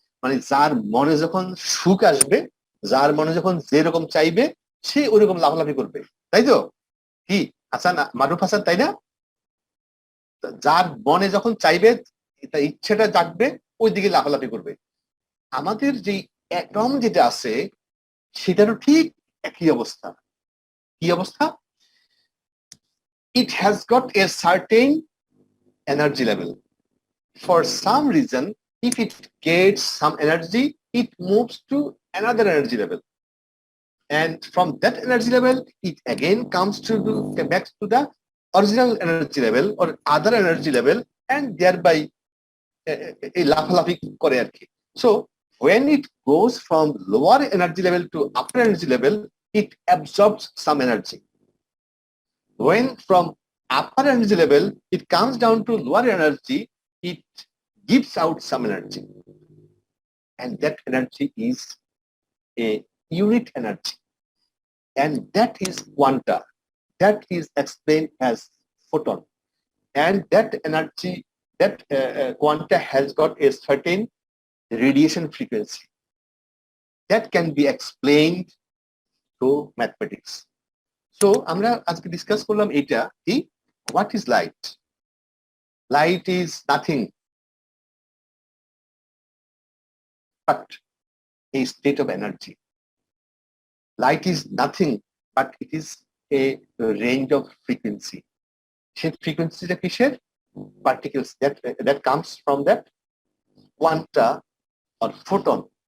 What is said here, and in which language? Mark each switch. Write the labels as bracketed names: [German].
[Bangla] মানে যার মনে যখন সুখ আসবে, যার মনে যখন যেরকম চাইবে, সে ওরকম লাফালাফি করবে, তাই তো? কি হাসান, মারুফ হাসান, তাই না? যার মনে যখন চাইবে, ইচ্ছেটা জাগবে, ওই দিকে লাফালাফি করবে। আমাদের যে অ্যাটম যেটা আছে সেটারও ঠিক একই অবস্থা। কি অবস্থা? [English] It has got a certain energy level. For some reason, if it gets some energy, it moves to another energy level, and from that energy level, it again comes back to the original energy level or other energy level, and thereby a [Bangla] লাফালাফি করে আর কি। [English] So when it goes from lower energy level to upper energy level, it absorbs some energy. When from upper energy level it comes down to lower energy, it gives out some energy, and that energy is a unit energy, and that is quanta. That is explained as photon, and that energy, that quanta has got a certain radiation frequency that can be explained through mathematics. [Bangla] So আমরা আজকে discuss করলাম এটা কি, [English] what is light? Light is nothing but a state of energy. Light is nothing but it is a range of frequency. [Bangla] সেই ফ্রিকোয়েন্সিটা কিসের? [English] Particles that comes from that quanta or photon.